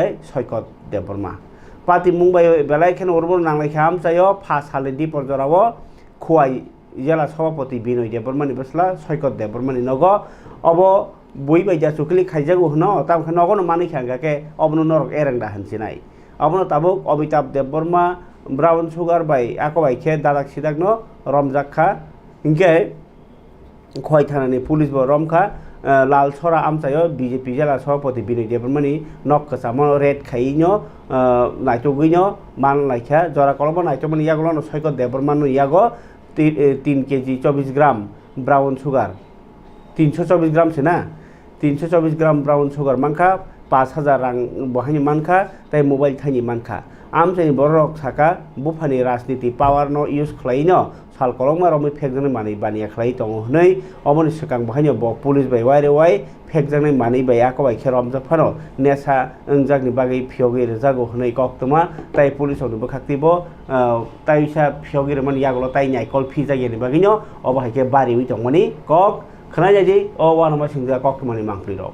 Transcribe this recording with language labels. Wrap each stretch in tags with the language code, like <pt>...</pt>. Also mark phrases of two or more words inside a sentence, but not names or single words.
<trp>सैकत देबबर्मा पार्टी मुंबाइ बेलायखेन उर्बन नांलायखा आमचायो फास हालिदि परजरावो खुवाई जिल्ला सभापति बिनय देबबर्मानि बसला सैकत देबबर्मानि नगो अब बय बायजा चुकलि खाइजागो हनो तामखा नगनो मानिखा गाके अबनो नरक एरेंदा हनसिनाय अबनो ताबो अमिताभ देबबर्मा</trp> <en>brown sugar</en> <trp>बाय आकबायखे दादाक सिदाकनो रमजाखा इंके खय थानानि पुलिस बो रमखा लाल सरा आमचायो बीजेपी जिल्ला सभापति बिनय देबबर्मानि नक कसामो रेड खाइनो नाइटोगैनो मान लाइखा जरा कलमो नाइटोमनि यागोनो सैकत देबबर्मानो यागो 3 केजी 24 ग्राम</trp> <en>brown sugar</en> <trp>324 ग्राम से ना 324 ग्राम</trp> <en>brown sugar</en> <trp>मानखा 5000 रां बहायनि मानखा ताई मोबाइल थाइनि मानखा आमचानि बरक साका बुफानि राजनीति पावर न यूज खलाइनो साल कलमा रमै फेकजों मानि बानिया खलाइ दङ हनै अमनि सकां बहायनो ब पुलिस बाय वाइरेवाय फेकजों मानि बाय आकबाय खेरम जफानो नेसा अंजागनि बागै फियोगै रजागो हनै कक्तमा ताई पुलिस अनु बखाक्तिबो ताइसा फियोगै मन यागलो ताइ नाइकल फि जागेनि बागैनो अबहायके बारिवि दङमनि कक खोनाजायदि अ वानमा सिंजा कक्तमानि मांफ्लिरो</trp>